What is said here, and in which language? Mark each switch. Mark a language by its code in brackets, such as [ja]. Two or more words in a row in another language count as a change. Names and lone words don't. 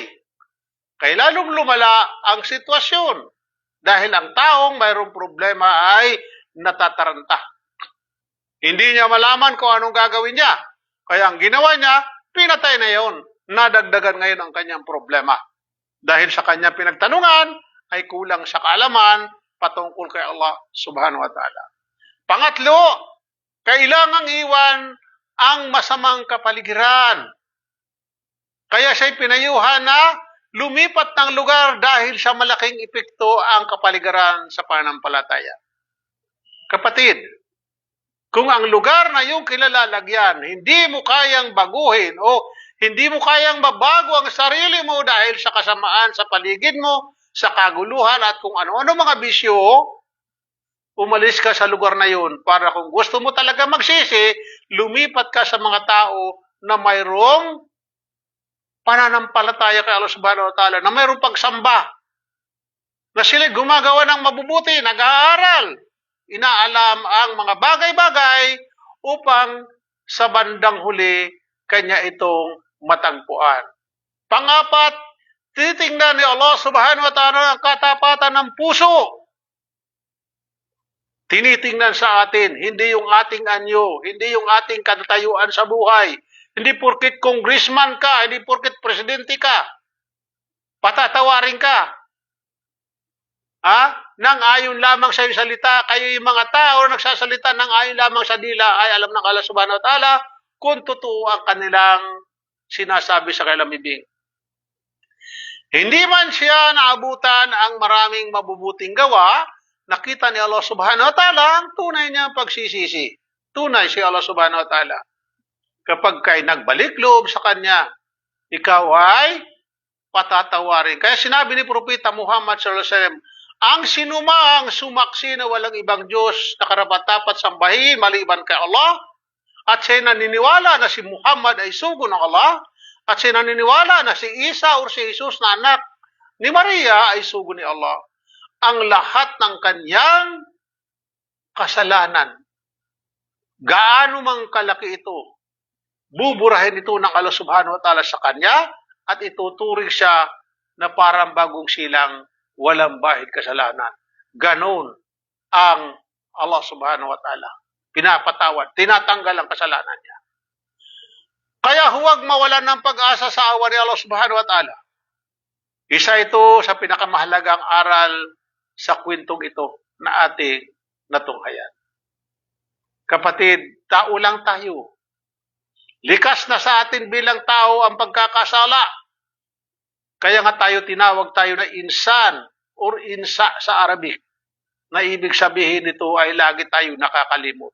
[tl] Kaya lalong lumala ang sitwasyon dahil ang taong mayroong problema ay natataranta. Hindi niya malaman kung anong gagawin niya. Kaya ang ginawa niya, pinatay na yon. Nadagdagan ngayon ang kanyang problema. Dahil sa kanyang pinagtanungan, ay kulang sa kaalaman patungkol kay Allah [ar] سبحانه وتعالى. [tl] Pangatlo, kailangang iwan ang masamang kapaligiran. Kaya siya'y pinayuhan na lumipat ng lugar dahil sa malaking epekto ang kapaligiran sa pananampalataya. Kapatid, kung ang lugar na iyong kinalalagyan, hindi mo kayang baguhin o hindi mo kayang mabago ang sarili mo dahil sa kasamaan sa paligid mo, sa kaguluhan at kung ano-ano mga bisyo, umalis ka sa lugar na yun para kung gusto mo talaga magsisi, lumipat ka sa mga tao na mayroong pananampalataya kay Allah [ar] سبحانه وتعالى, [tl] na mayroong pagsamba, na sila gumagawa ng mabubuti, nag-aaral, inaalam ang mga bagay-bagay upang sa bandang huli kanya itong matagpuan. Pangapat, titingnan ni Allah [ar] سبحانه وتعالى [tl] ang katapatan ng puso. Tinitingnan sa atin, hindi yung ating anyo, hindi yung ating katatayuan sa buhay, hindi porkit congressman ka, hindi porkit presidente ka, patatawarin ka. Nang ayon lamang sa iyong salita, kayo yung mga tao na nagsasalita nang ayon lamang sa dila ay alam ng Allah [ar] سبحانه وتعالى [tl] kung totoo ang kanilang sinasabi sa kanilang bibig. Hindi man siya naabutan ang maraming mabubuting gawa, nakita ni Allah [ar] سبحانه وتعالى [tl] ang tunay niyang pagsisisi. Tunay si Allah [ar] سبحانه وتعالى. [tl] Kapag kay nagbalik loob sa kanya, ikaw ay patatawarin. Kaya sinabi ni Propeta Muhammad [ar] صلى الله عليه وسلم, [tl] ang sinumang sumaksi na walang ibang Diyos na karapat-dapat sambahin maliban kay Allah, at siya naniniwala na si Muhammad ay sugo ng Allah, at siya naniniwala na si Isa o si Jesus na anak ni Maria ay sugo ni Allah, ang lahat ng kanyang kasalanan, gaano mang kalaki ito, buburahin ito ng Allah [ar] سبحانه وتعالى [tl] sa kanya at ituturing siya na parang bagong silang walang bahid kasalanan. Ganon ang Allah [ar] سبحانه وتعالى. [tl] Pinapatawad, tinatanggal ang kasalanan niya. Kaya huwag mawalan ng pag-asa sa awa ni Allah [ar] سبحانه وتعالى. [tl] Isa ito sa pinakamahalagang aral sa kwentong ito na ating natunghayan. Kapatid, tao lang tayo. Likas na sa atin bilang tao ang pagkakasala. Kaya nga tinawag tayo na insan or insa sa Arabic, na ibig sabihin nito ay lagi tayo nakakalimot.